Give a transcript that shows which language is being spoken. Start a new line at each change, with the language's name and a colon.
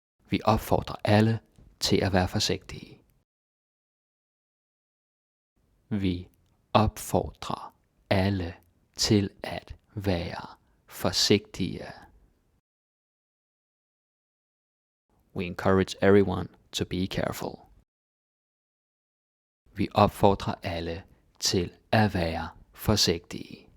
Danish: Vi opfordrer alle til at være forsigtige. Vi opfordrer alle til at være forsigtige.
English: We encourage everyone to be careful.
Danish: Vi opfordrer alle til at være forsigtige.